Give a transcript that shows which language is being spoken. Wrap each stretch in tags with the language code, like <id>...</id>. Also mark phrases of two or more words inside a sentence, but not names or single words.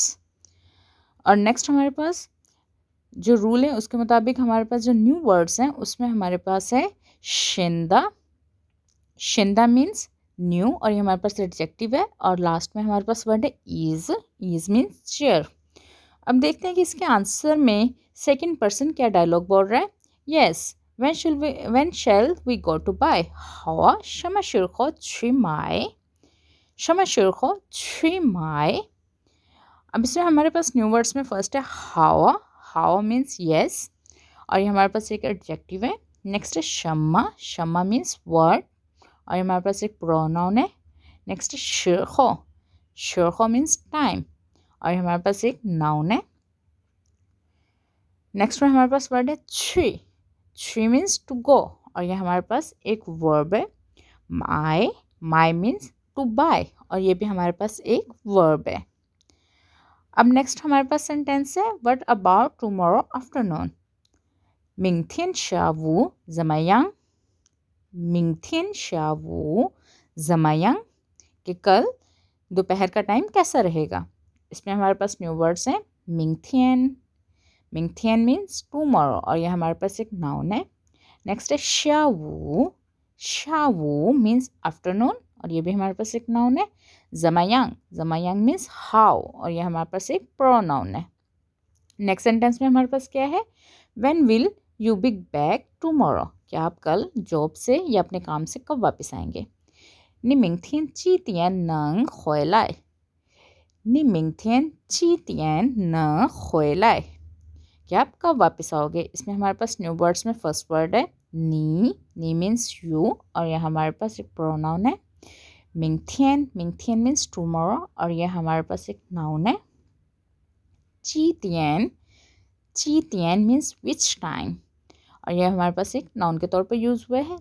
<hi>और नेक्स्ट हमारे पास जो रूल है उसके मुताबिक हमारे पास जो</hi> <en>new words</en> <hi>हैं उसमें हमारे पास है शिंदा। शिंदा</hi> <en>means new</en> <hi>और ये हमारे पास एडजेक्टिव है और लास्ट में हमारे पास वर्ड है इज।</hi> <en>इज means chair।</en> <hi>अब देखते हैं कि इसके आंसर में</hi> <en>second person</en> <hi>क्या डायलॉग बोल रहा है। यस,</hi> <en>when shall we go to buy?</en> <zh>好啊，什么时候去买？什么时候去买？</zh> <hi>अब इसमें हमारे पास न्यू वर्ड्स में फर्स्ट है हावा। हावा</hi> <en>means yes</en> <hi>और ये हमारे पास एक एडजेक्टिव है। नेक्स्ट है शम्मा। शम्मा</hi> <en>means word</en> <hi>और ये हमारे पास एक प्रोनाउन है। नेक्स्ट है शिरखो। शिरखो</hi> <en>means time</en> <hi>और ये हमारे पास एक नाउन है। नेक्स्ट में हमारे पास वर्ड है छी। छी</hi> <en>means to go</en> <hi>और ये हमारे पास एक वर्ब है। माई। माई</hi> <en>means to buy</en> <hi>और ये भी हमारे पास एक वर्ब है। अब नेक्स्ट हमारे पास सेंटेंस है</hi> <en>what about tomorrow afternoon.</en> <zh>明天下午怎么样？明天下午怎么样？</zh> <hi>कि कल दोपहर का टाइम कैसा रहेगा। इसमें हमारे पास न्यू वर्ड्स हैं मिंगथियन। मिंगथियन</hi> <en>means tomorrow</en> <hi>और ये हमारे पास एक नाउन है। नेक्स्ट है शावू। शावू</hi> <en>means afternoon</en> <hi>और ये भी हमारे पास एक नाउन है। जमायांग। जमायांग</hi> <en>means how</en> <hi>और ये हमारे पास एक प्रोनाउन है। नेक्स्ट सेंटेंस में हमारे पास क्या है?</hi> <en>when will you be back tomorrow,</en> <hi>क्या आप कल जॉब से या अपने काम से कब वापस आएंगे।</hi> <zh>你明天几点能回来？你明天几点能回来？</zh> <hi>क्या आप कब वापस आओगे। इसमें हमारे पास न्यू वर्ड्स में फर्स्ट वर्ड है नी। नी</hi> <en>means you</en> <hi>और यह हमारे पास एक प्रोनाउन है। मिंगथियन। मिंगथियन</hi> <en>means tomorrow</en> <hi>और यह हमारे पास एक नाउन है। चीतियन। चीतियन</hi> <en>means which time</en> <hi>और यह हमारे पास एक नाउन के तौर पर यूज़ हुआ है।</hi>